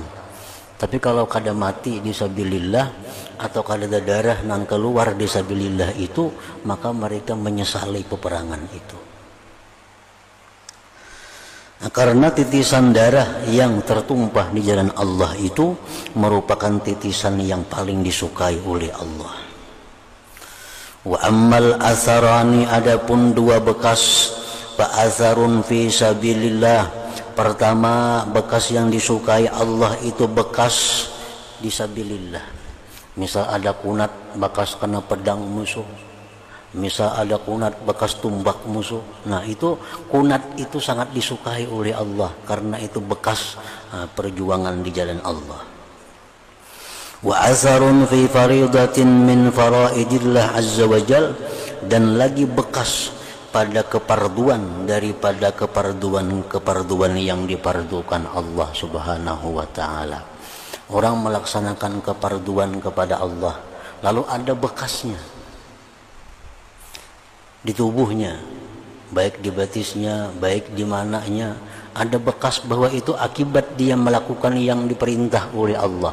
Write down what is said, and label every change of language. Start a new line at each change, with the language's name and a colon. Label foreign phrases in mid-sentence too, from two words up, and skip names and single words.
Banjar: Tapi kalau kada mati di sabilillah atau kada ada darah nang keluar di sabilillah itu, maka mereka menyesali peperangan itu.
Indonesian: Nah, karena titisan darah yang tertumpah di jalan Allah itu merupakan titisan yang paling disukai oleh Allah.
Arabic: Wa ammal asarani,
Indonesian: adapun dua bekas,
Arabic: fa asarun fi sabilillah.
Indonesian: Pertama, bekas yang disukai Allah itu bekas di sabilillah.
Banjar: Misal ada kunat bekas kena pedang musuh, misal ada kunat bekas tumbak musuh.
Indonesian: Nah, itu kunat itu sangat disukai oleh Allah karena itu bekas perjuangan di jalan Allah.
Arabic: Wa asarun fi faridatin min faraidillah azza wajal,
Indonesian: dan lagi bekas pada keparduan daripada keparduan yang dipardukan Allah
Arabic: Subhanahu wa ta'ala.
Indonesian: Orang melaksanakan keparduan kepada Allah, lalu ada bekasnya di tubuhnya, baik di batisnya, baik di mananya, ada bekas bahwa itu akibat dia melakukan yang diperintah oleh Allah.